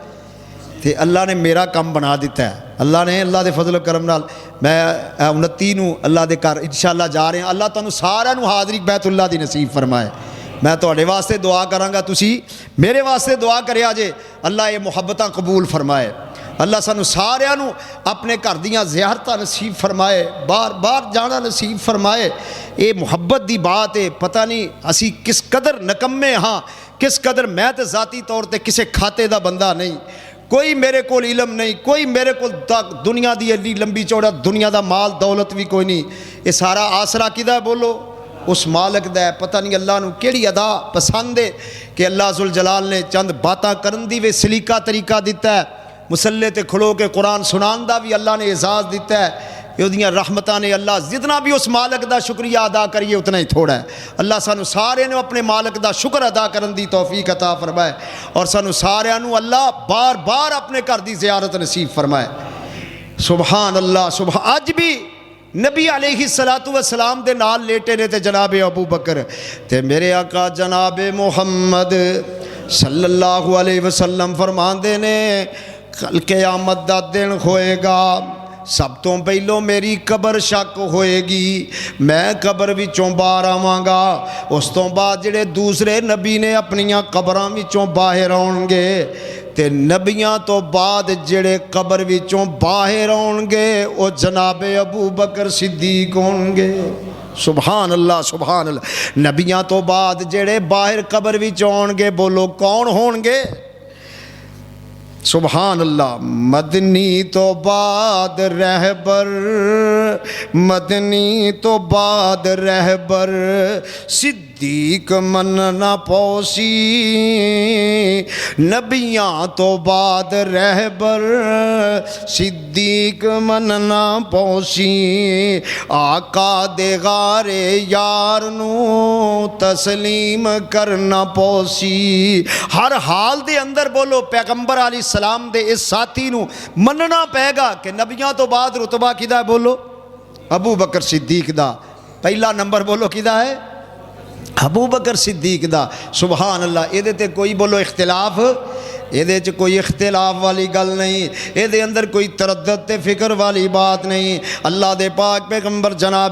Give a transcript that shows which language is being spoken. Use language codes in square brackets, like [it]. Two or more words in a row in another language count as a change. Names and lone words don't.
[pa] تے اللہ نے میرا کام بنا دیتا ہے اللہ نے اللہ دے فضل و کرم نال میں 29 نو اللہ دے گھر انشاءاللہ جا رہے ہیں اللہ تانوں سارے نو حاضری بیت اللہ دی نصیب فرمائے میں تواڈے واسطے دعا کراں گا تسی میرے واسطے دعا کریا جے اللہ یہ محبتاں قبول فرمائے اللہ سانو سارے نو اپنے گھر دیاں زیارتاں نصیب فرمائے بار بار جانا نصیب فرمائے یہ محبت دی بات ہے پتہ نہیں اسی کس قدر نکمے ہاں کس قدر میں تے ذاتی طور تے کسے کھاتے دا بندہ نہیں کوئی میرے کول علم نہیں کوئی میرے کول دنیا دی ایڈی لمبی چوڑا دنیا دا مال دولت بھی کوئی نہیں یہ سارا آسرا کدا ہے بولو اس مالک دا ہے پتہ نہیں اللہ نو کیڑی ادا پسند ہے کہ اللہ ذوالجلال نے چند باتاں کرن دی وے سلیقہ طریقہ دیتا ہے مسلے تے کھلو کے قرآن سنان دا بھی اللہ نے اعزاز دیتا ہے یہ رحمتاں نے اللہ جتنا بھی اس مالک دا شکریہ ادا کریے اتنا ہی تھوڑا ہے اللہ سانو سارے نے اپنے مالک دا شکر ادا کرن دی توفیق عطا فرمائے اور سانو سارے نو اللہ بار بار اپنے گھر دی زیارت نصیب فرمائے [ar] سبحان اللہ [pa] سبحان اج بھی نبی [ar] علیہ السلام [pa] دے نال لیٹے نے تے جناب ابو بکر تے میرے آقا جناب محمد [ar] صلی اللہ علیہ وسلم [pa] فرماندے نے کل قیامت دا دن ہوئے گا سب تو پہلو میری قبر شک ہوئے گی میں قبر وچوں باہر آواں گا اس تو بعد جڑے دوسرے نبی نے اپنیاں قبراں وچوں باہر آؤن گے تے نبیاں تو بعد جڑے قبر وچوں باہر آؤن گے او جناب ابو بکر صدیق ہون گے [ar] سبحان اللہ [pa] نبیاں تو بعد جڑے باہر قبر وچوں آؤن گے بولو کون ہون گے [ar] سبحان اللہ [pa] مدنی تو بعد رہبر مدنی تو بعد رہبر صدیق مننا پوسی نبیاں تو بعد رہبر صدیق مننا پوسی آقا دے غارے یار نو تسلیم کرنا پوسی ہر حال دے اندر بولو پیغمبر [ar] علیہ السلام [pa] دے اس ساتھی نو مننا پے گا کہ نبیاں تو بعد رتبہ کدا ہے بولو ابو بکر صدیق دا پہلا نمبر بولو کدا ہے ابو بکر صدیق دا [ar] سبحان اللہ [pa] یہ تے کوئی بولو اختلاف یہ کوئی اختلاف والی گل نہیں یہ اندر کوئی تردد تے فکر والی بات نہیں اللہ دے پاک پیغمبر جناب